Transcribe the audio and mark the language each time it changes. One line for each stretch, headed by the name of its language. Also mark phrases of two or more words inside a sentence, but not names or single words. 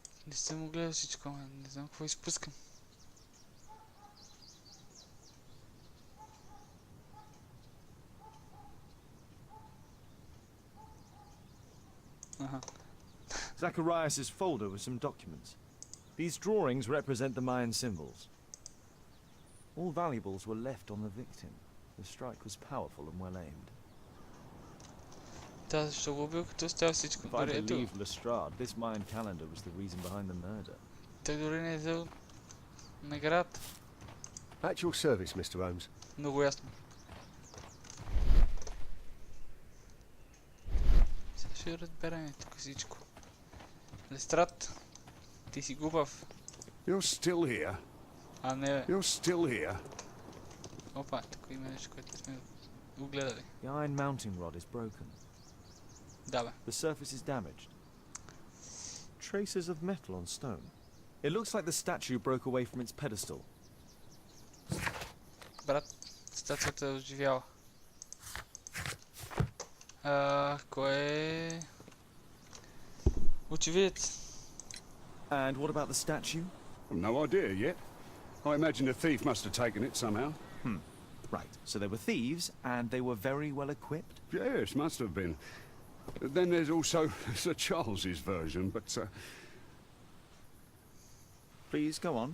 Bulgarian: Не съм огледал всичко, не знам какво изпускам. Аха.
English: Zacharias' folder with some documents. These drawings represent the Mayan symbols. All valuables were left on the victim. The strike was powerful and well aimed.
Bulgarian: Да, защо го убил, като оставя всичко?
English: If I
Bulgarian: Дори ето,
English: believe Lestrade, this Mayan calendar was the reason behind the murder.
Bulgarian: той дори не е взел наград.
English: At your service, Mr. Holmes.
Bulgarian: Много ясно. Сега ще разберем тук всичко. Лестрат, ти си глупав.
English: You're still here.
Bulgarian: А не бе.
English: You're still here.
Bulgarian: Опа, тук има нещо, което сме го гледали.
English: The iron mounting rod is broken.
Bulgarian: Да бе.
English: The surface is damaged. Traces of metal on stone. It looks like the statue broke away from its pedestal.
Bulgarian: Брат, статуята е оживяла. Кой е... Очевидец.
English: And what about the statue? I've no idea yet. I imagine the thief must have taken it somehow. Right, so they were thieves, and they were very well equipped. Yes, must have been. Then there's also Sir Charles's version, but Please, go on.